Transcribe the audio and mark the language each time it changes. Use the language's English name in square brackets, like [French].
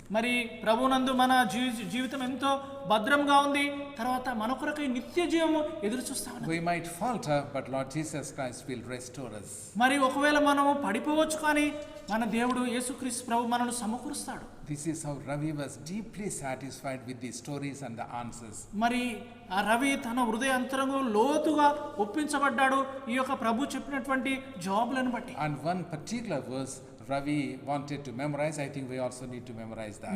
[Telugu] మరి ప్రభునందు మన జీవితం ఎంతో భద్రంగా ఉంది. తర్వాత మన కొరకై నిత్య జీవము ఎదురు చూస్తా ఉన్నాం. [English] We might falter, but Lord Jesus Christ will restore us. [Telugu] మరి ఒకవేళ మనము పడిపోవచ్చు, కానీ మన దేవుడు యేసుక్రీస్తు ప్రభు మనల్ని సమకూరుస్తాడు. [English] This is how Ravi was deeply satisfied with the stories and the answers. [Telugu] మరి ఆ రవి తన హృదయ అంతరంగం లోతుగా ఒప్పించబడ్డాడు ఈ యొక్క ప్రభు చెప్పినటువంటి జవాబులను బట్టి. [English] And one particular verse Ravi wanted to memorize. I think we also need to memorize that.